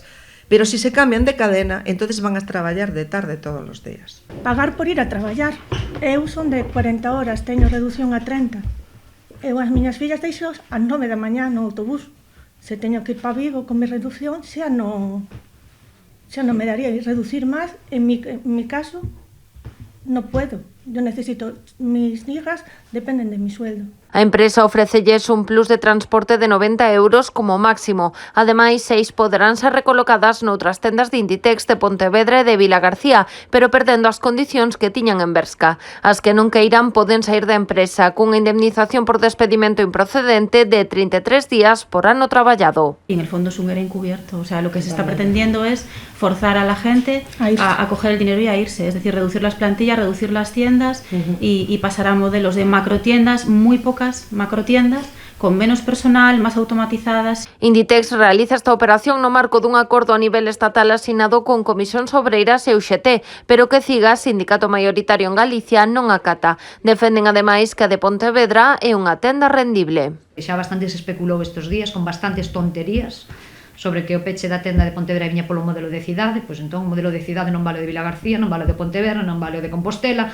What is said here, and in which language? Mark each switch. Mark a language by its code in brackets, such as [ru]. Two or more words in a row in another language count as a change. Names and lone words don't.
[gl] Pero se se cambian de cadena, entonces van a traballar de tarde todos os días. Pagar por ir a traballar. Eu son de 40 horas, teño reducción a 30. Eu as miñas fillas deixo ás 9 da mañá no autobús. Se teño que ir para Vigo con mi reducción, xa non me daría reducir máis. [es] En mi caso, no puedo. Yo necesito, mis hijas dependen de mi sueldo. [gl] A empresa ofrecelles un plus de transporte de 90 euros como máximo. Ademais, 6 poderán ser recolocadas noutras tendas de Inditex de Pontevedra e de Vilagarcía, pero perdendo as condicións que tiñan en Berska. As que non queiran poden sair da empresa cunha indemnización por despedimento improcedente de 33 días por ano traballado. [es] Y en el fondo es un ERE encubierto. O sea, lo que se está pretendiendo es forzar a la gente a coger el dinero y a irse. Es decir, reducir las plantillas, reducir las tiendas y pasar a modelos de macrotiendas, muy pocas macrotiendas, con menos personal, más automatizadas. [gl] Inditex realiza esta operación no marco dun acordo a nivel estatal asinado con Comisións Obreiras e UGT, pero que CIGAS, sindicato maioritario en Galicia, non acata. Defenden ademais que a de Pontevedra é unha tenda rendible. Xa bastante se especulou estes días con bastantes tonterías sobre que o peche da tenda de Pontevedra viña polo modelo de cidade, pois entón o modelo de cidade non vale o de Vilagarcía, non vale o de Pontevedra, non vale o de Compostela.